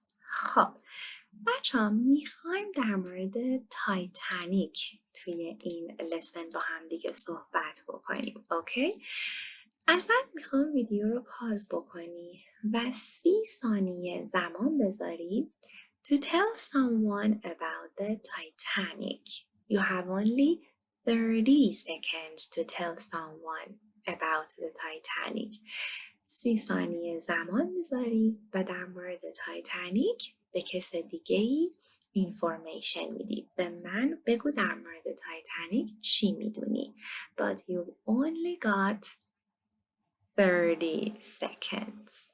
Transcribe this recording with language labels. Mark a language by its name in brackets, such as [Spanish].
[Persian] خب بچه ها میخوایم در مورد تایتانیک توی این لسن با هم دیگه صحبت بکنیم. اوکی؟ ازت میخوام ویدیو رو پاز بکنی و 30 ثانیه زمان بذاری [English] to tell someone about the Titanic. You have only 30 seconds to tell someone about the Titanic. [Persian] 30 ثانیه زمان میذاری و در مورد تایتانیک به کس دیگه ای اینفورمیشن میدی. به من بگو در مورد تایتانیک چی میدونی. [English] But you only got 30 seconds.